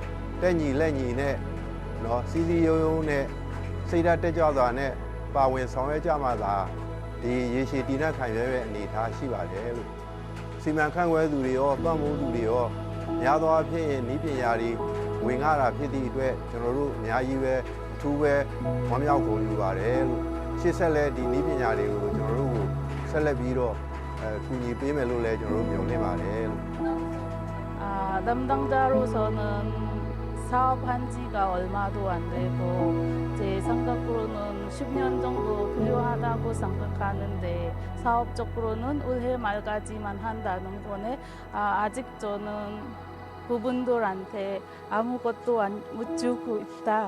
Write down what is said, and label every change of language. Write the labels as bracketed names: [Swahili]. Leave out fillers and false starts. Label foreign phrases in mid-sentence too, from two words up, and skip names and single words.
[Burmese] တက်ညီလက်ညီနဲ့เนาะစီစီယုံယုံနဲ့စိတ်ဓာတ်တက်ကြွစွာနဲ့ပါဝင်ဆောင်ရွက်ကြမှာသာဒီရေရှည်တည်တံ့ခိုင်မြဲတဲ့အနေအထားရှိပါတယ်လို့စီမံခန့်ခွဲသူတွေရောတွန်းမိုးသူတွေရောများသောအားဖြင့်ဤပညာတွေဝင်လာတာဖြစ်သည့်အတွက်ကျွန်တော်တို့အများကြီးပဲအထူးပဲဝမ်းမြောက်ဂုဏ်ယူပါတယ်လို့ရှေ့ဆက်လက်ဒီဤပညာတွေကိုကျွန်တော်တို့ကိုဆက်လက်ပြီးတော့ကူညီပေးမယ်လို့လည်းကျွန်တော်တို့မျှော်လင့်ပါတယ်လို့ [Korean] 담당자로서는 사업한 지가 얼마도 안 되고 제 생각으로는 10년 정도 필요하다고 생각하는데 사업적으로는 올해 말까지만 한다는 거네. 아직 저는 그분들한테 아무것도 못 주고 있다.